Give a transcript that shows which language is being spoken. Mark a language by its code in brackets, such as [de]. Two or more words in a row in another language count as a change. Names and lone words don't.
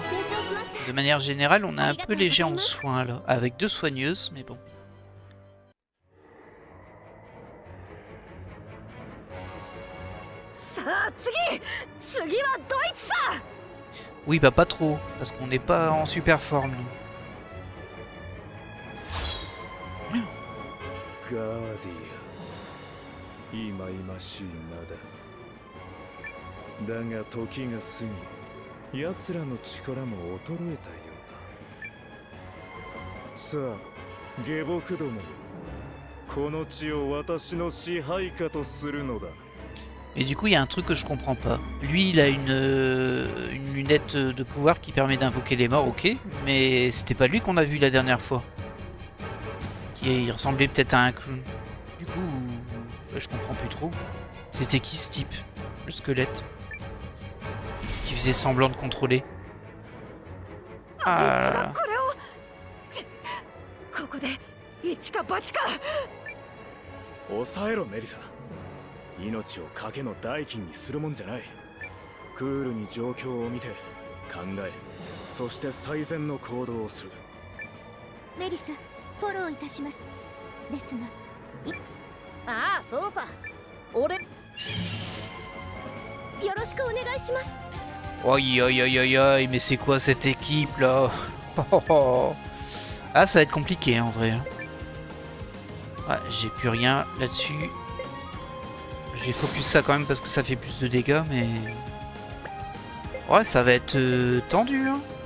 [fr] De manière générale, on est un peu léger en soins là, avec 2 soigneuses, mais bon. Oui, bah pas trop, parce qu'on n'est pas en super forme, nous. [ja] ガーディアン、いまいましい名だ。だが時が過ぎ、奴らの力も衰えたようだ。さあ、下僕ども、この地を私の支配下とするのだ。 [fr] Et du coup, il y a un truc que je comprends pas. Lui, il a une lunette de pouvoir qui permet d'invoquer les morts, ok. Mais c'était pas lui qu'on a vu la dernière fois. Il ressemblait peut-être à un clown. Du coup, je comprends plus trop. C'était qui ce type? Le squelette. Qui faisait semblant de contrôler. Ah là là. [ja] 抑えろメリサ。命を賭けの代金にするもんじゃない。クールに状況を見て考え、そして最善の行動をする。メリサ、フォローいたします。ですが、ああ、そうさ。俺。よろしくお願いします。 [fr] Aïe aïe aïe aïe aïe, mais c'est quoi cette équipe là? Ah, ça va être compliqué hein, en vrai. Ouais, j'ai plus rien là-dessus. Je vais focus ça quand même parce que ça fait plus de dégâts, mais... Ouais, ça va être tendu. Hein.